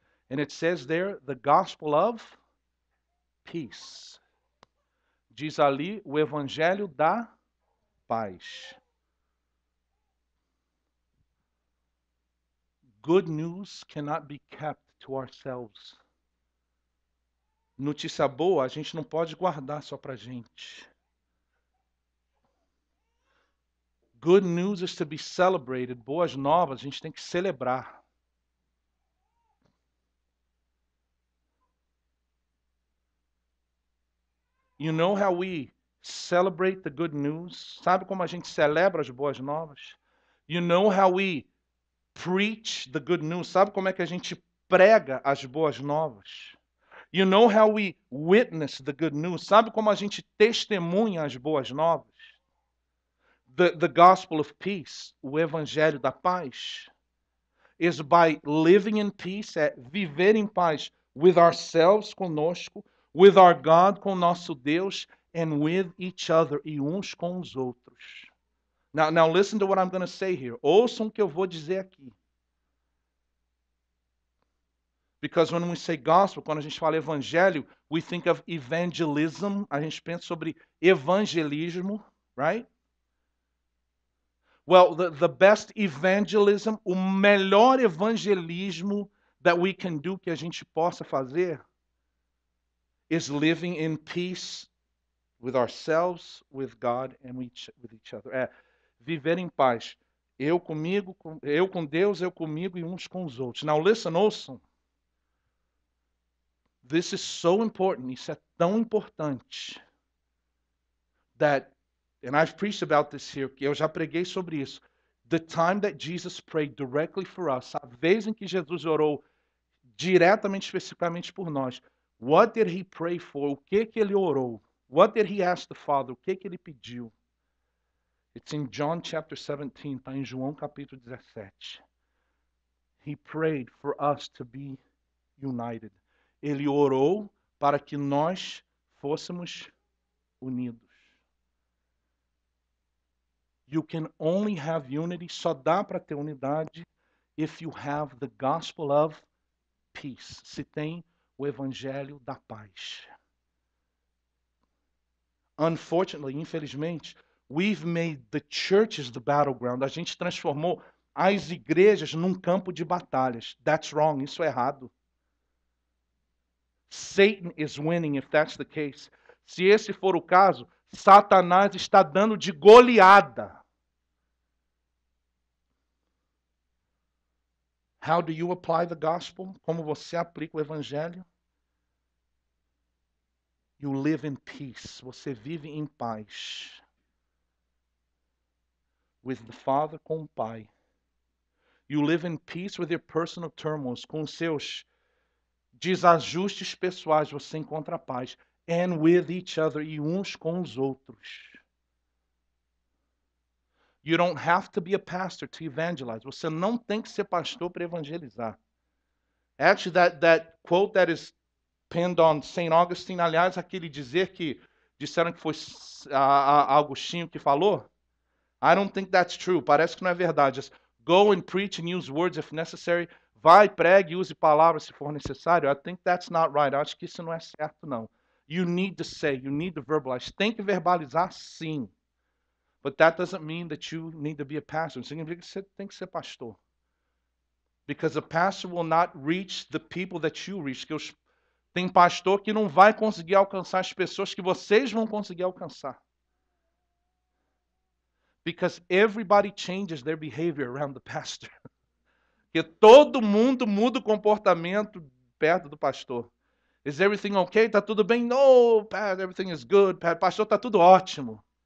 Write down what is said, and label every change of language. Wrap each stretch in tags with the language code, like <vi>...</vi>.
<en>And it says there, the gospel of peace.</en> <pt>Diz ali o evangelho da paz.</pt> <en>good news cannot be kept to ourselves.</en> <pt>Notícia boa a gente não pode guardar só pra gente.</pt> <en>Good news is to be celebrated.</en> <pt>Boas novas a gente tem que celebrar.</pt> <en>You know how we celebrate the good news?</en> <pt>Sabe como a gente celebra as boas novas?</pt> <en>You know how we preach the good news?</en> <pt>Sabe como é que a gente prega as boas novas?</pt> <en>You know how we witness the good news?</en> <pt>Sabe como a gente testemunha as boas novas?</pt> <en>The gospel of peace,</en> <pt>o evangelho da paz,</pt> <en>is by living in peace,</en> <pt>é viver em paz</pt> <en>with ourselves,</en> <pt>conosco,</pt> <en>with our God,</en> <pt>com nosso Deus,</pt> <en>and with each other,</en> <pt>e uns com os outros.</pt> <en>Now listen to what I'm going to say here.</en> <pt>Ouçam o que eu vou dizer aqui.</pt> <en>Because when we say gospel,</en> <pt>quando a gente fala evangelho,</pt> <en>we think of evangelism,</en> <pt>a gente pensa sobre evangelismo,</pt> <en>right? Well, the best evangelism,</en> <pt>o melhor evangelismo</pt> <en>that we can do,</en> <pt>que a gente possa fazer,</pt> <en>is living in peace with ourselves, with God, and with each other.</en> <pt>É viver em paz. Eu comigo, eu com Deus, eu comigo e uns com os outros.</pt> <en>Now listen,</en> <pt>ouçam.</pt> <en>This is so important.</en> <pt>Isso é tão importante</pt> <en>that, and I've preached about this here,</en> <pt>que eu já preguei sobre isso.</pt> <en>The time that Jesus prayed directly for us,</en> <pt>a vez em que Jesus orou diretamente, especificamente por nós.</pt> <en>What did he pray for?</en> <pt>O que ele orou?</pt> <en>What did he ask the Father?</en> <pt>O que ele pediu?</pt> <en>It's in John chapter 17,</en> <pt>está em João capítulo 17.</pt> <en>He prayed for us to be united.</en> <pt>Ele orou para que nós fôssemos unidos.</pt> <en>You can only have unity,</en> <pt>só dá para ter unidade</pt> <en>if you have the gospel of peace.</en> <pt>Se tem o evangelho da paz.</pt> <en>Unfortunately,</en> <pt>infelizmente,</pt> <en>we've made the churches the battleground.</en> <pt>A gente transformou as igrejas num campo de batalhas.</pt> <en>That's wrong,</en> <pt>isso é errado.</pt> <en>Satan is winning if that's the case.</en> <pt>Se esse for o caso, Satanás está dando de goleada.</pt> <en>How do you apply the gospel?</en> <pt>Como você aplica o evangelho?</pt> <en>You live in peace.</en> <pt>Você vive em paz.</pt> <en>With the Father,</en> <pt>com o Pai.</pt> <en>You live in peace with your personal turmoils.</en> <pt>Com seus desajustes pessoais, você encontra paz.</pt> <en>And with each other.</en> <pt>E uns com os outros.</pt> <en>You don't have to be a pastor to evangelize.</en> <pt>Você não tem que ser pastor para evangelizar.</pt> <en>Actually, that quote that is pinned on St.</en> <pt>Augustine, aliás, aquele dizer que disseram que foi Agostinho que falou,</pt> <en>I don't think that's true.</en> <pt>Parece que não é verdade.</pt> <en>Just go and preach and use words if necessary.</en> <pt>Vai, pregue e use palavras se for necessário.</pt> <en>I think that's not right.</en> <pt>Eu acho que isso não é certo, não.</pt> <en>You need to say, you need to verbalize.</en> <pt>Tem que verbalizar, sim.</pt> <en>But that doesn't mean that you need to be a pastor.</en> <pt>Não significa que você tem que ser pastor.</pt> <en>Because a pastor will not reach the people that you reach.</en> <pt>Tem pastor que não vai conseguir alcançar as pessoas que vocês vão conseguir alcançar.</pt> <en>Because everybody changes their behavior around the pastor.</en> <pt>Porque todo mundo muda o comportamento perto do pastor.</pt> <en>Is everything okay?</en> <pt>Tá tudo bem?</pt> <en>No, Pat, everything is good. Pat, pastor,</en> <pt>tá tudo ótimo.</pt>